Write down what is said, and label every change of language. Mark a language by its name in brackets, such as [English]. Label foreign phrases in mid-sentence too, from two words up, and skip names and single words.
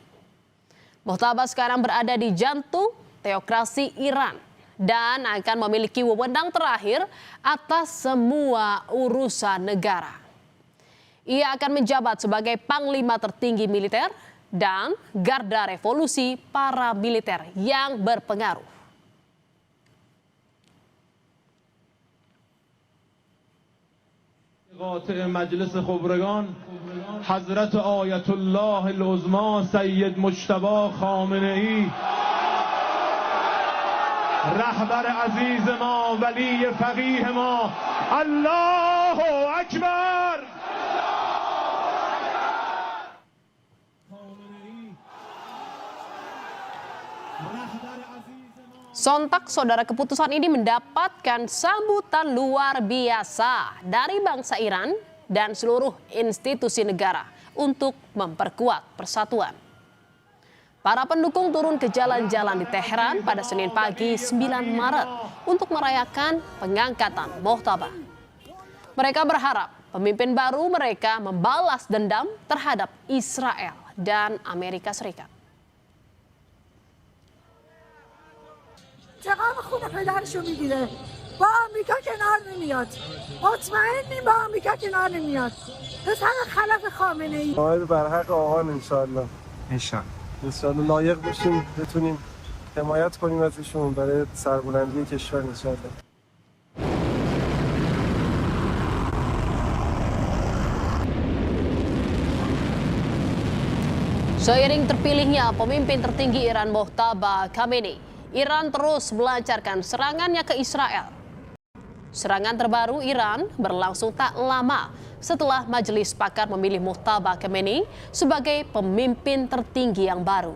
[Indonesian] Mojtaba sekarang berada di jantung teokrasi Iran dan akan memiliki wewenang terakhir atas semua urusan negara. Ia akan menjabat sebagai panglima tertinggi militer dan garda revolusi para militer yang berpengaruh. [Persian] قاطع مجلس خبرگان حضرت آیت الله العظما سید مجتبی خامنه‌ای رهبر عزیز ما ولی فقیه ما [Arabic] الله اکبر. [Indonesian] Sontak saudara, keputusan ini mendapatkan sambutan luar biasa dari bangsa Iran dan seluruh institusi negara untuk memperkuat persatuan. Para pendukung turun ke jalan-jalan di Teheran pada Senin pagi 9 Maret untuk merayakan pengangkatan Mojtaba. Mereka berharap pemimpin baru mereka membalas dendam terhadap Israel dan Amerika Serikat. [Persian] چقدر خون پدرشو میگیره با آمریکا کنار نمیاد مطمئنیم با آمریکا کنار نمیاد پسر خلف خامنه ای بر حق آقان انشالله انشالله لایق بشیم بتونیم حمایت کنیم ازشون برای سربلندی کشور انشالله. [Indonesian] Seiring terpilihnya pemimpin tertinggi Iran Mojtaba Khamenei, Iran terus melancarkan serangannya ke Israel. Serangan terbaru Iran berlangsung tak lama setelah Majelis Pakar memilih Mojtaba Khamenei sebagai pemimpin tertinggi yang baru.